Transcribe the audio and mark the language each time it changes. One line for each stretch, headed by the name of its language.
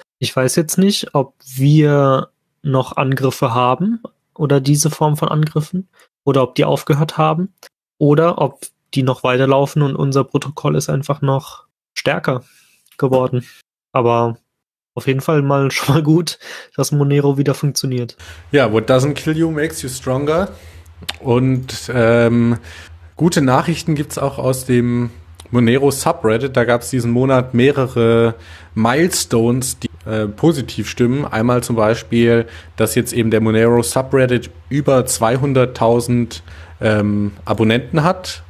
German: Ich weiß jetzt nicht, ob wir noch Angriffe haben oder diese Form von Angriffen oder ob die aufgehört haben oder ob die noch weiterlaufen und unser Protokoll ist einfach noch stärker geworden. Aber auf jeden Fall mal schon mal gut, dass Monero wieder funktioniert.
English: Ja, yeah, what doesn't kill you makes you stronger.
German: Und gute Nachrichten gibt's auch aus dem Monero Subreddit. Da gab's diesen Monat mehrere Milestones, die positiv stimmen. Einmal zum Beispiel, dass jetzt eben der Monero Subreddit über 200.000 Abonnenten hat.